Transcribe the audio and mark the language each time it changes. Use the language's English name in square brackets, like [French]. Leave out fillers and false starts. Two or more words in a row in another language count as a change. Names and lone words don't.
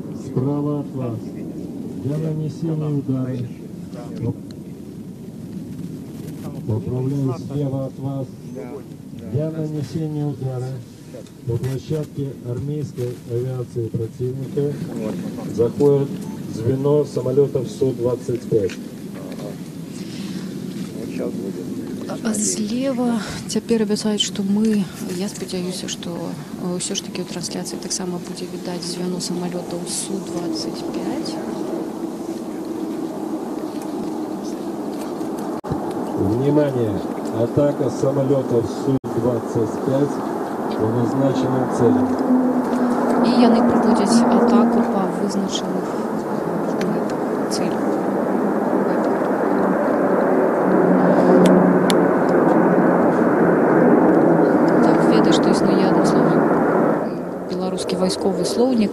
[Russian] справа от вас для нанесения удара. Управляю слева от вас для нанесения удара по площадке армейской авиации противника заходит звено самолетов Су-25. [Belarusian] Злева цяпер абяцаюць, што мы, я спадзяюся, што ўсё ж такі ў трансляцыі таксама будзе відаць звяно самалётаў Су-25. [Russian] Внимание! Атака самолетов Су-25 по назначенным целям. [Belarusian] І яны праводзяць атаку па вызначаных цэлях. Так, ведаю, што існуе адно слово беларускі вайсковы слоўнік.